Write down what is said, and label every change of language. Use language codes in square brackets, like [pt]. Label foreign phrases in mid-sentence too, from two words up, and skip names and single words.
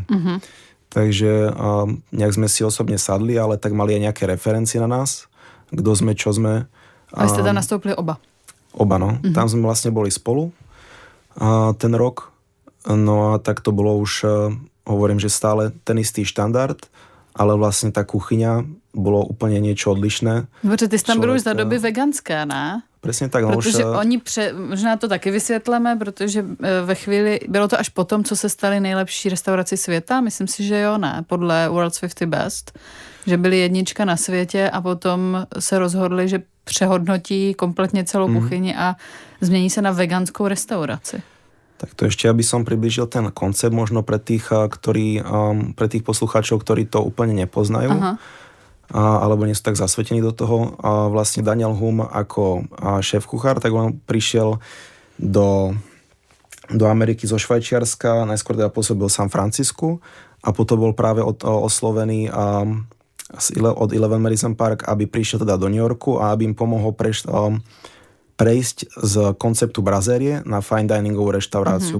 [sk] Takže nejak sme si osobne sadli, ale tak mali aj nejaké referencie na nás, kto sme, čo sme. A ste tam nastoupili oba? Oba, no. Tam sme vlastne boli spolu ten rok. No a tak to bolo už, hovorím, že stále ten istý štandard, ale vlastne tá kuchyňa bolo úplne niečo odlišné. [cs] Protože ty jsi tam byl už za doby veganské, ne? Přesně tak. Protože oni, možná to taky vysvětleme, protože ve chvíli, bylo to až potom, co se stali nejlepší restauraci světa, myslím si, že jo, ne, podle World's 50 Best, že byli jednička na světě a potom se rozhodli, že přehodnotí kompletně celou kuchyni a změní se na veganskou restauraci. [sk] Tak to ešte, aby som priblížil ten koncept možno pre tých, pre tých poslucháčov, ktorí to úplne nepoznajú. Aha. Alebo nie sú tak zasvetení do toho. Vlastne Daniel Humm ako šéf-kuchár, tak on prišiel do Ameriky zo Švajčiarska, najskôr teda pôsobil v San Francisku a potom bol práve oslovený od Eleven Medicine Park, aby prišiel teda do New Yorku a aby im pomohol prejsť z konceptu brazérie na [en] fine diningovú [sk] reštauráciu.